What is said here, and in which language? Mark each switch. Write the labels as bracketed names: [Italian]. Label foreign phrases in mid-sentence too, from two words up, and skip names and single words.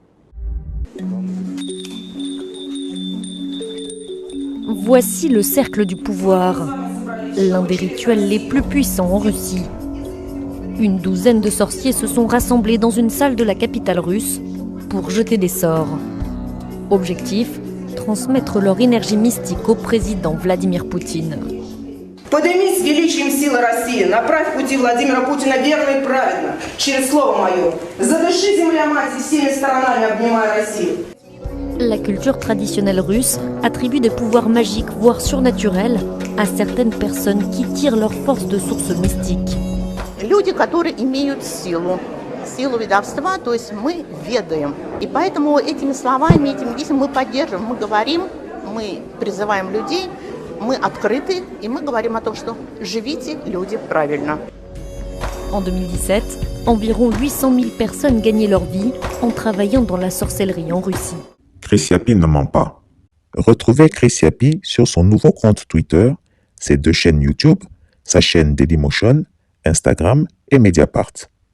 [French] Voici le cercle du pouvoir, l'un des rituels les plus puissants en Russie. Une douzaine de sorciers se sont rassemblés dans une salle de la capitale russe pour jeter des sorts. Objectif, transmettre leur énergie mystique au président Vladimir Poutine. [Russian] Поднимись с величием силы России, направь пути Владимира Путина верно и правильно, через слово мое. Задыши, земля мать, и всеми сторонами обнимая Россию. [French] La culture traditionnelle russe attribue des pouvoirs magiques, voire surnaturels, à certaines personnes qui tirent leur force de sources mystiques. [Russian] Люди, которые имеют силу ведовства, то есть мы ведаем. И поэтому этими словами, этими действиями мы поддерживаем, мы говорим, мы призываем людей, мы открыты, и мы говорим о том, что живите, люди, правильно. [French] En 2017, environ 800 000 personnes gagnaient leur vie en travaillant dans la sorcellerie en Russie. Chris Yapi ne ment pas. Retrouvez Chris Yapi sur son nouveau compte Twitter, ses deux chaînes YouTube, sa chaîne Dailymotion, Instagram et Mediapart.